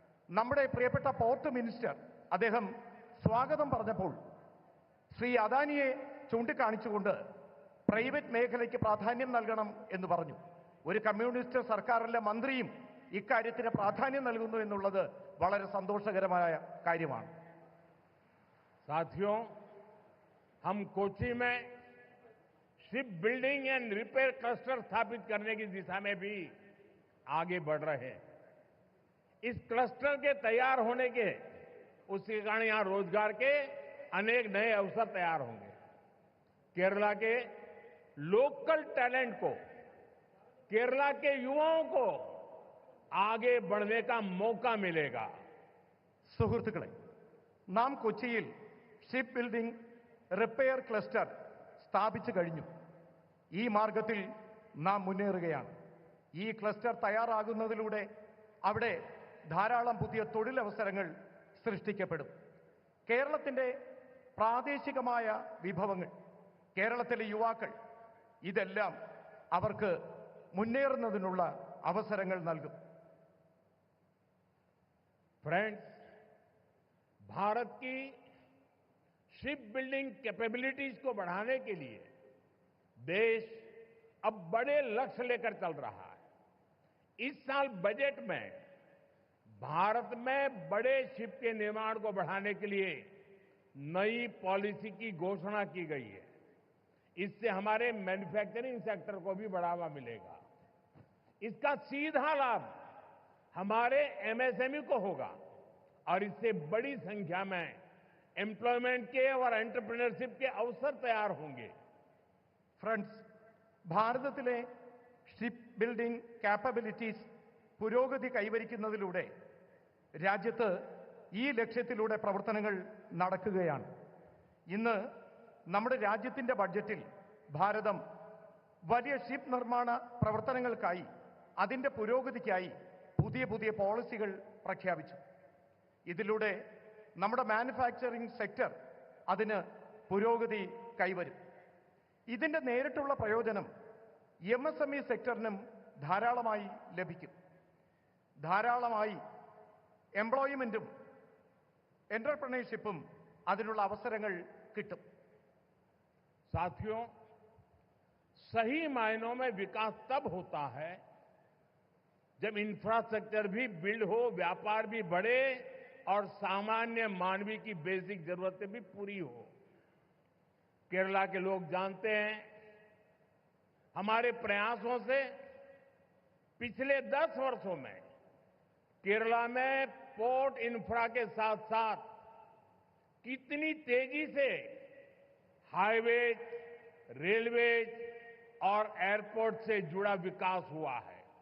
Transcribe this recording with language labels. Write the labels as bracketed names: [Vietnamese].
[Malayalam] നമ്മുടെ പ്രിയപ്പെട്ട port minister അദ്ദേഹം സ്വാഗതം പറഞ്ഞപ്പോൾ ശ്രീ അദാനിയെ ചൂണ്ടിക്കാണിച്ചുകൊണ്ട് പ്രൈവറ്റ് മേഖലയ്ക്ക് പ്രാധാന്യം നൽകണം എന്ന് പറഞ്ഞു. ഒരു കമ്മ്യൂണിസ്റ്റ് സർക്കാരിലെ മന്ത്രിയും ഇക്കാര്യത്തിന് പ്രാധാന്യം നൽകുന്നു എന്നുള്ളത് വളരെ സന്തോഷകരമായ കാര്യമാണ്. [Hindi] साथियों, हम कोच्चि में ship building and repair cluster स्थापित करने की दिशा में भी आगे बढ़ रहे हैं. इस क्लस्टर के तैयार होने के उसके कारण यहां रोजगार के अनेक नए अवसर तैयार होंगे। केरला के लोकल टैलेंट को, केरला के युवाओं को आगे बढ़ने का मौका मिलेगा। [Malayalam] സുഹൃത്തുക്കളെ, നാം കൊച്ചിയിൽ ഷിപ്പ് ബിൽഡിംഗ് റിപ്പയർ ക്ലസ്റ്റർ സ്ഥാപിച്ചു കഴിഞ്ഞു. ഈ മാർഗത്തിൽ നാം മുന്നേറുകയാണ്. ഈ ക്ലസ്റ്റർ തയ്യാറാകുന്നതിലൂടെ അവിടെ ധാരാളം പുതിയ തൊഴിലവസരങ്ങൾ സൃഷ്ടിക്കപ്പെടും. കേരളത്തിന്റെ പ്രാദേശികമായ വിഭവങ്ങൾ, കേരളത്തിലെ യുവാക്കൾ, ഇതെല്ലാം അവർക്ക് മുന്നേറുന്നതിനുള്ള അവസരങ്ങൾ നൽകും. [Hindi] फ्रेंड्स, भारत की शिप बिल्डिंग कैपेबिलिटीज को बढ़ाने के लिए देश अब बड़े लक्ष्य लेकर चल रहा है। इस साल बजट में भारत में बड़े शिप के निर्माण को बढ़ाने के लिए नई पॉलिसी की घोषणा की गई है। इससे हमारे मैन्युफैक्चरिंग सेक्टर को भी बढ़ावा मिलेगा। इसका सीधा लाभ हमारे एमएसएमई को होगा और इससे बड़ी संख्या में एम्प्लॉयमेंट के और एंटरप्रेन्योरशिप के अवसर तैयार होंगे। [Malayalam] ഫ്രണ്ട്സ്, ഭാരതത്തിലെ ഷിപ്പ് ബിൽഡിംഗ് കാപ്പബിലിറ്റീസ് പുരോഗതി കൈവരിക്കുന്നതിലൂടെ രാജ്യത്ത് ഈ ലക്ഷ്യത്തിലൂടെ പ്രവർത്തനങ്ങൾ നടക്കുകയാണ്. ഇന്ന് നമ്മുടെ രാജ്യത്തിന്റെ ബഡ്ജറ്റിൽ ഭാരതം വലിയ ഷിപ്പ് നിർമ്മാണ പ്രവർത്തനങ്ങൾക്കായി, അതിന്റെ പുരോഗതിക്കായി പുതിയ പുതിയ പോളിസികൾ പ്രഖ്യാപിച്ചു. ഇതിലൂടെ നമ്മുടെ മാനുഫാക്ചറിംഗ് സെക്ടർ അതിന് പുരോഗതി കൈവരും. ഇതിന്റെ നേരിട്ടുള്ള പ്രയോജനം എംഎസ്എംഇ സെക്ടറിനും ധാരാളമായി ലഭിക്കും. ധാരാളമായി എംപ്ലോയ്മെന്റും എന്റർപ്രണർഷിപ്പും അതിനുള്ള അവസരങ്ങൾ കിട്ടും. [Hindi] साथियों, सही मायनों में विकास तब होता है जब इंफ्रास्ट्रक्चर भी बिल्ड हो, व्यापार भी बढ़े और सामान्य मानवीय की बेसिक जरूरतें भी पूरी हो। केरला के लोग जानते हैं, हमारे प्रयासों से पिछले 10 वर्षों में केरला में पोर्ट इंफ्रा के साथ साथ कितनी तेजी से हाईवेज, रेलवेज और एयरपोर्ट से जुड़ा विकास हुआ है।